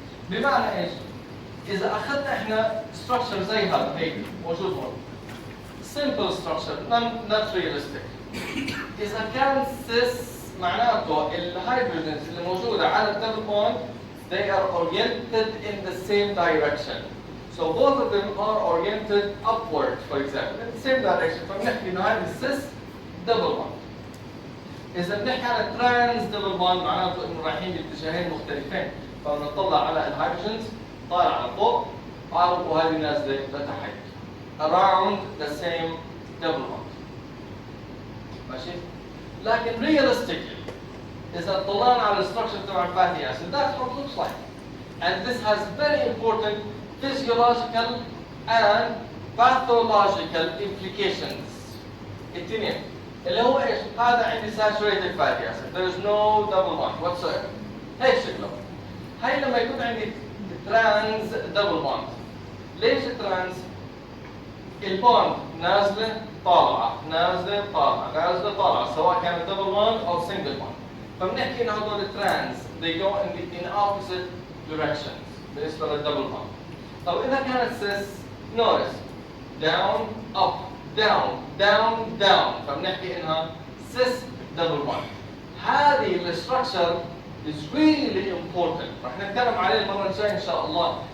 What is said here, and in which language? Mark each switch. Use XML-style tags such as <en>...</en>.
<ar>بمعنى ايش؟ اذا اخذنا احنا structure زي هذا هيك موجود هون</ar> <en>simple structure not realistic.</en> <ar>إذا كان cis معناته الهيدروجينز اللي موجودة على الدبل بوند</ar> <en>they are oriented in the same direction. So both of them are oriented upward for example in the same direction.</en> <ar>فبنحكي إنه هذا cis double bond. إذا بنحكي على trans double bond معناته إنه رايحين باتجاهين مختلفين. فبنطلع على الهيدروجينز طالعة لفوق وهذه نازلة لتحت.</ar> <en>around the same double bond.</en> <ar>ماشي؟ لكن realistically إذا طلعنا على الستركشر تبع الفاتي acid</ar> <en>that's what it looks like. And this has very important physiological and pathological implications.</en> <ar>الاثنين اللي هو ايش؟ هذا عندي saturated fatty acid.</ar> <en>There is no double bond whatsoever.</en> <ar>هيك شكله. هاي لما يكون عندي trans double bond. ليش trans؟ البوند نازله طالعه نازله طالعه نازله طالعه سواء كانت دبل بوند او سنجل بوند. فبنحكي انه هذول ترانس</ar> <en>they go in opposite directions</en> <ar>بالنسبه للدبل بوند. طب اذا كانت سيس نورس</ar> <en>down up down down down</en> <ar>فبنحكي انها سيس دبل بوند. هذه الستراكشر</ar> <en>is really important</en> <ar>رح نتكلم عليه المره الجايه ان شاء الله.</ar>